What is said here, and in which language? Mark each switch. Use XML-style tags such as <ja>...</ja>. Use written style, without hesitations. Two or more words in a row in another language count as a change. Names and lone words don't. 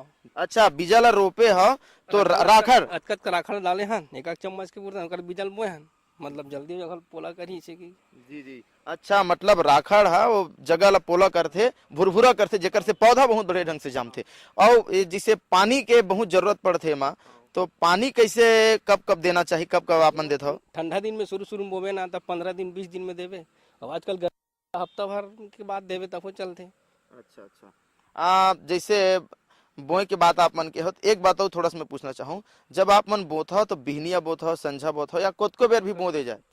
<hne>अच्छा, बीजा ला रोपे हो तो राखड़ अतकत का राखड़ डाले हन, एक चम्मच के पूरा ओकर बीजल बोए हन, मतलब जल्दी जगह पोला करी इसे की। जी जी, अच्छा, मतलब राखड़ है वो जगह ला पोला करथे, भुरभुरा करथे, जेकर से पौधा बहुत बड़े ढंग से जामथे। और जिसे पानी के बहुत जरूरत पड़थे माँ, तो पानी कैसे कब कब देना चाहिए, कब कब आप मन देते हो? ठंडा दिन में शुरू में बोवे ना तब 15 दिन 20 दिन में देवे, और आजकल हफ्ता भर के बाद देवे तब वो चलते। अच्छा अच्छा, जैसे बोए के बात आप मन के हो, एक बात और थोड़ा सा मैं पूछना चाहूँ, जब आप मन बोत हो तो बिहनिया बोत हो, संझा बोत हो, या को बेर भी बो दे जाए?</hne>